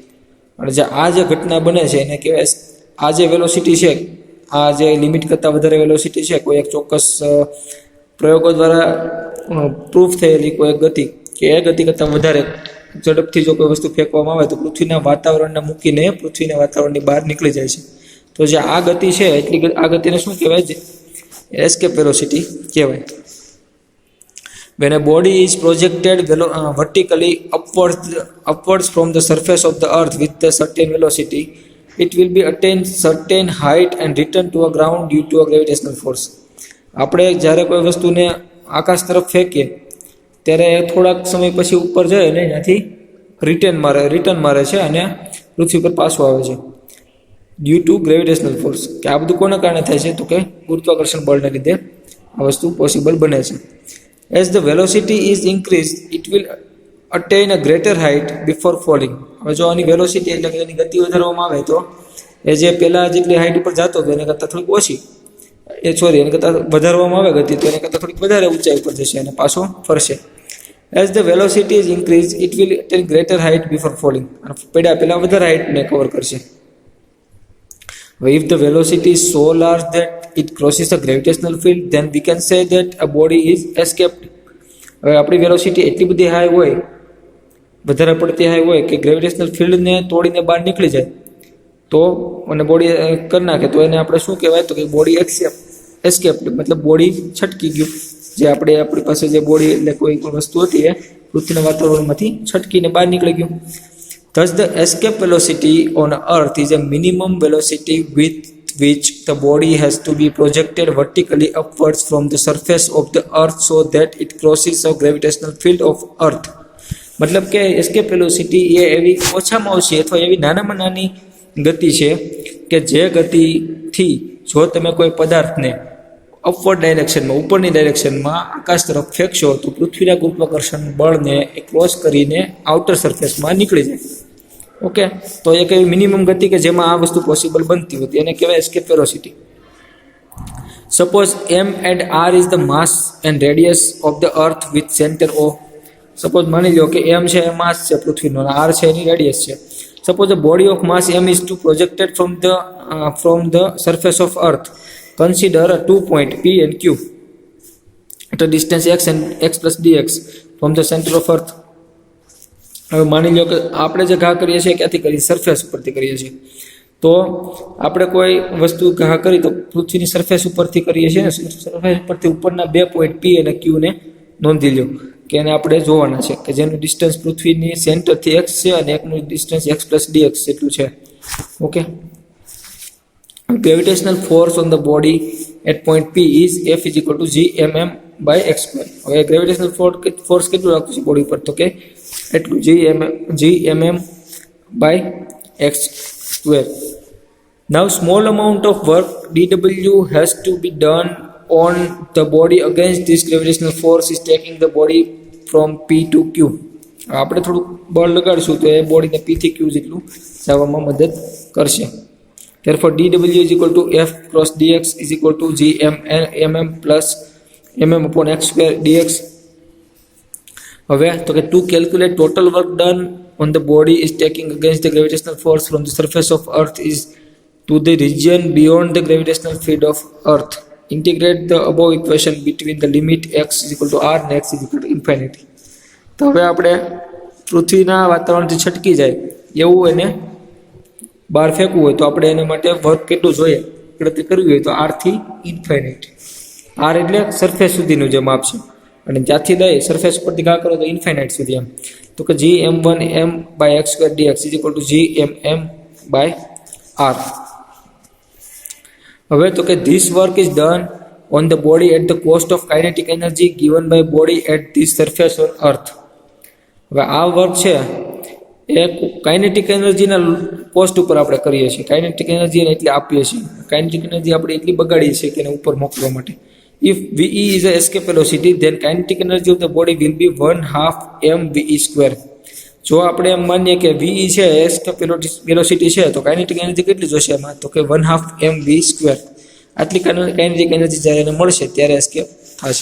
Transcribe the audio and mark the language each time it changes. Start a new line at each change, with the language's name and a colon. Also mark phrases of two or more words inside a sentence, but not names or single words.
Gujarati: અને આ જે ઘટના બને છે એને કહેવાય, આ જે વેલોસિટી છે, આ જે લિમિટ કરતાં વધારે વેલોસિટી છે, કોઈ એક ચોક્કસ પ્રયોગો દ્વારા પ્રૂફ થયેલી કોઈ એક ગતિ કે એ ગતિ કરતાં વધારે ઝડપથી જો કોઈ વસ્તુ ફેંકવામાં આવે તો પૃથ્વીના વાતાવરણને મૂકીને પૃથ્વીના વાતાવરણની બહાર નીકળી જાય છે. તો જે આ ગતિ છે એટલી આ ગતિને શું કહેવાય?
English: escape velocity
Gujarati: કહેવાય.
English: When a body is projected vertically upwards from the surface of the earth with a certain velocity, it will be attain certain height and return to a ground due to a gravitational force.
Gujarati: આપણે જ્યારે કોઈ વસ્તુને આકાશ તરફ ફેંકીએ ત્યારે થોડાક સમય પછી ઉપર જાય અને એનાથી રિટર્ન મારે છે અને પૃથ્વી પર પાછું આવે છે
English: due to gravitational force.
Gujarati: કે આ બધું કોના કારણે થાય છે? તો કે ગુરુત્વાકર્ષણ બળને લીધે આ વસ્તુ પોસિબલ બને છે.
English: As the velocity is increased, it will attain a greater height before falling.
Gujarati: હવે જો આની વેલોસિટી એટલે કે એની ગતિ વધારવામાં આવે તો એ જે પહેલાં જેટલી હાઇટ ઉપર જતો હતો એને કરતાં થોડીક ઓછી એને કરતાં વધારવામાં આવે ગતિ તો એને કરતાં થોડીક વધારે ઊંચાઈ ઉપર જશે અને પાછો ફરશે.
English: As the velocity is increased, it will attain greater height before falling.
Gujarati: અને પહેલાં વધારે હાઇટને કવર કરશે.
English: If the velocity is so large that it crosses a gravitational field, then we can say that a body is escaped.
Gujarati: હવે આપણી વેલોસિટી એટલી બધી હાઈ હોય, વધારે પડતી હાઈ હોય કે
English: gravitational fieldને
Gujarati: તોડીને બહાર નીકળી જાય તો અને બોડી કરી નાખે તો એને આપણે શું કહેવાય? તો કે
English: body escaped,
Gujarati: મતલબ બોડી છટકી ગયું. જે આપણી પાસે જે બોડી એટલે કોઈ પણ વસ્તુ હતી એ પૃથ્વીના વાતાવરણમાંથી છટકીને બહાર નીકળી ગયું.
English: Thus the escape velocity on Earth is a minimum velocity with which the body has to be projected vertically upwards from the surface of the Earth so that it crosses a gravitational field of Earth.
Gujarati: મતલબ કે
English: escape velocity
Gujarati: એ એવી ઓછામાં ઓછી અથવા એવી નાનામાં નાની ગતિ છે કે જે ગતિથી જો તમે કોઈ પદાર્થને
English: upward directionમાં,
Gujarati: ઉપરની ડાયરેક્શનમાં આકાશ તરફ ફેંકશો તો પૃથ્વીના ગુરુત્વાકર્ષણ બળને એ ક્રોસ કરીને
English: outer surfaceમાં
Gujarati: નીકળી જાય. ઓકે, તો એક એવી મિનિમમ ગતિ કે જેમાં આ વસ્તુ પોસિબલ બનતી હતી એને કહેવાય
English: escape velocity.
Gujarati: સપોઝ
English: m and r is the mass and radius of the earth with center O.
Gujarati: સપોઝ માની લો કે m છે એ માસ છે પૃથ્વીનો અને r છે એની રેડિયસ છે.
English: સપોઝ the body of mass m is to projected from the surface of earth. Consider a 2 point P and Q at a distance x and x plus dx from the center of earth.
Gujarati: હવે માની લો કે આપણે જે ઘા કરીએ છીએ ક્યાંથી કરીએ? સરફેસ ઉપરથી કરીએ છીએ. તો આપણે કોઈ વસ્તુ ઘા કરી તો પૃથ્વીની સરફેસ ઉપરથી કરીએ છીએ ને, સરફેસ ઉપરથી ઉપરના 2 પોઈન્ટ P અને Q ને નોંધી લો કે એને આપણે જોવાના છે કે જેનું ડિસ્ટન્સ પૃથ્વીની સેન્ટરથી x છે અને એકનું ડિસ્ટન્સ x + dx જેટલું છે. ઓકે,
English: gravitational force on the body at point P is F = gmm/x².
Gujarati: હવે
English: gravitational force
Gujarati: કેટલું લાગતું છે બોડી પર? તો કે એટલું gmm/x².
English: Now small amount of work dW has to be done on the body against this gravitational force is taking the body from P to Q.
Gujarati: આપણે થોડું બળ લગાડશું તો એ બોડીને P થી Q જેટલું જવામાં મદદ કરશે.
English: Therefore dW = F cross dx = gmm/x² dx.
Gujarati: હવે તો કે
English: to calculate total work done on the body is taking against the gravitational force from the surface of earth is to the region beyond the gravitational field of earth. Integrate the above equation between the limit x = r and x =∞.
Gujarati: તો હવે આપણે પૃથ્વીના વાતાવરણથી છટકી જાય એવું એને બહાર ફેંકવું હોય તો આપણે એના માટે વર્ક કેટલું જોઈએ ગણતરી કરવી હોય તો r થી ઇન્ફાઇનાઇટ. r એટલે સરફેસ સુધીનું જે માપ છે અને ત્યાંથી લઈ સરફેસ પરથી ઘા કરો તો ઇન્ફાઇનાઇટ સુધી એમ. તો કે gm1m/x² dx = gmm/r. હવે તો કે
English: this work is done on the body at the cost of kinetic energy given by body at this surface on earth.
Gujarati: હવે આ વર્ક છે એ
English: kinetic energyના
Gujarati: કોસ્ટ ઉપર આપણે કરીએ છીએ.
English: kinetic energy
Gujarati: એને એટલી આપીએ છીએ,
English: kinetic energy
Gujarati: આપણે એટલી બગાડીએ છીએ કે એને ઉપર મોકલવા માટે.
English: If VE is a escape velocity, then kinetic energy of the body will be 1/2 mve².
Gujarati: જો આપણે એમ માનીએ કે VE છે
English: escape velocity
Gujarati: છે તો
English: kinetic energy
Gujarati: કેટલી જોશે એમાં? તો કે 1/2 mv². આટલી કાઇનેટિક એનર્જી જ્યારે એને મળશે ત્યારે એસ્કેપ થશે.